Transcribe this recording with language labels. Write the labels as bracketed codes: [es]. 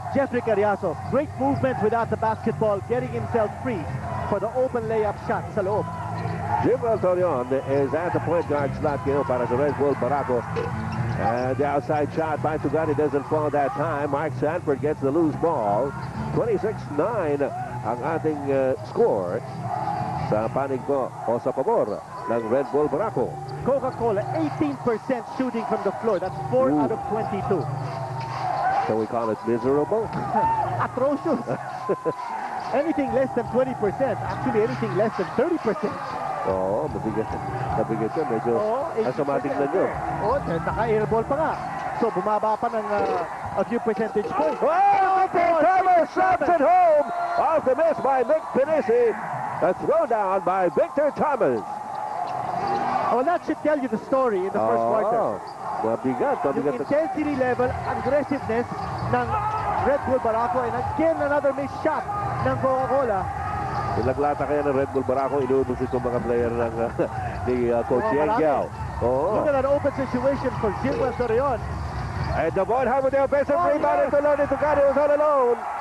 [en] Jeffrey Carriazo. Great movement without the basketball, getting himself free for the open layup shot [tl] sa loob. [en] Jim Torion is at the point guard slot [tl] para sa [en] Red Bull Barako. And the outside shot by Tugani doesn't fall that time. Mark Sanford gets the loose ball. [tl] 26-9 ang ating score sa panig po o sa pabor ng Red Bull Barako. [en] Coca-Cola, 18% shooting from the floor. That's 4 out of 22. So we call it miserable? Atrocious. Anything less than 20%. Actually, anything less than 30%. [tl] Mabigat yun. Medyo asamatic na nyo. Naka-airball pa nga. So, bumaba pa ng [en] a few percentage points. Thomas shots it home. Off the miss by Nick Pinisi. A throwdown by Victor Thomas. Well, that should tell you the story in the first quarter. [tl] Mabigat. Yung intensity level, aggressiveness ng Red Bull Barako, [en] and again, another missed shot [tl] ng Coca-Cola. Ilaglata kaya ng Red Bull Barako, inuubos itong mga player ni Coach Yengiao. [en] Look at that open situation for Jimwell Torreon. And the ball have with the offensive rebound. [tl] Ito lang ito [en] Tugani was all alone.